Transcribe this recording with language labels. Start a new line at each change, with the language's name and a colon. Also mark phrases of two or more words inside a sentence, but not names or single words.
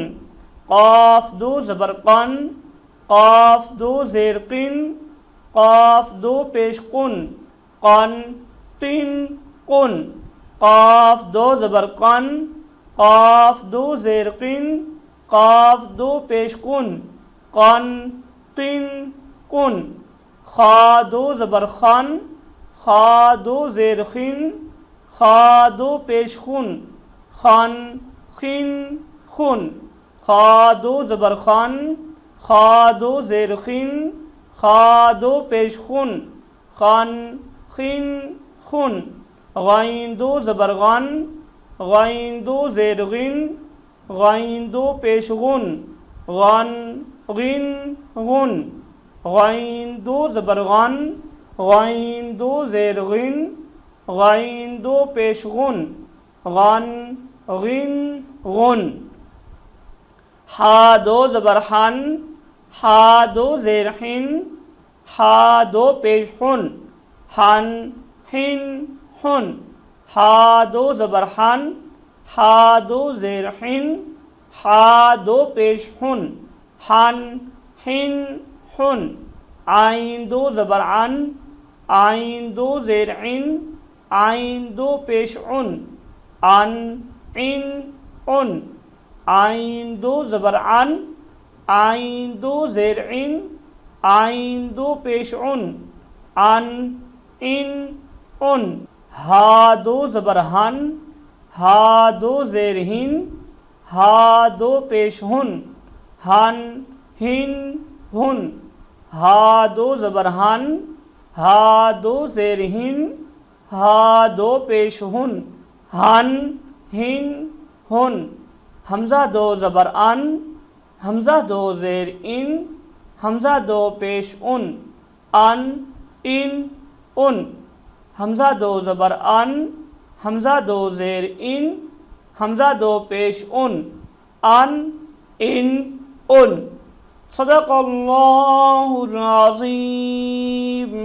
Urdu: قاف دو زبر قَن، قاف دو زیر قِن، قاف دو پیش قُن، قَن قِن قُن، قاف دو زبر قَن، قاف دو زیر قِن، قاف دو پیش قُن, قَن قِن قُن. خا دو زبر خَن، خا دو زیر خِن، خا دو پیش خُن، خَن خِن خُن، خا دو زبر خَن، خا دو زیر خِن، خا دو پیش خُن، خَن خِن خُن. غین دو زبر غَن، غین دو زیر غِن، غین دو پیش غُن، غَن غِن غُن، غین دو زبر غَن، غین دو زیر غِن، غین دو پیش غُن، غَن غِن غُن. حا دو زبر حَن، حا دو زیر حِن، حا دو پیش حُن، حَن حِن حُن، حا دو زبر حَن، حا دو زیر حِن، حا دو پیش حُن، حَن حِن حُن. عین دو زبر عَن، عین دو زیر عِن، عین دو پیش عُن، عَن عِن عُن، عین دو زبر عَن، عین دو زیر عِن، عین دو پیش عُن، عَن عِن عُن. ہا دو زبر ہَن، ہا دو زیر ہِن، ہا دو پیش ہُن، ہَن ہِن ہُن، ہا دو زبر ہَن، ہا دو زیر ہِن، ہا دو پیش ہُن، ہَن ہِن ہُن. ہمزہ دو زبر اَن، ہمزہ دو زیر اِن، ہمزہ دو پیش اُن، اَن اِن اُن، ہمزہ دو زبر اَن، ہمزہ دو زیر اِن، ہمزہ دو پیش اُن، اَن اِن اُن.
Arabic: صدق الله العظيم.